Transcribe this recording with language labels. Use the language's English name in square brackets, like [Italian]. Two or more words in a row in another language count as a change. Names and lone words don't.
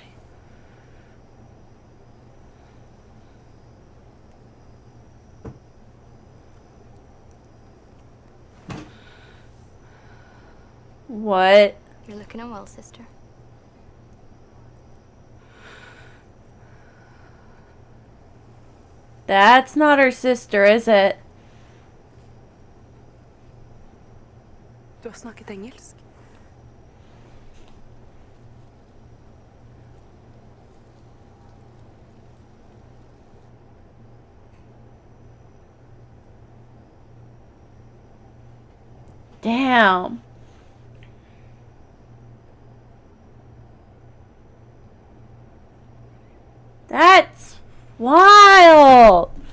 [English] What? You're looking unwell, sister. That's not her sister, is it? [Norwegian] Du har snakket engelsk. [English] Damn. That's wild.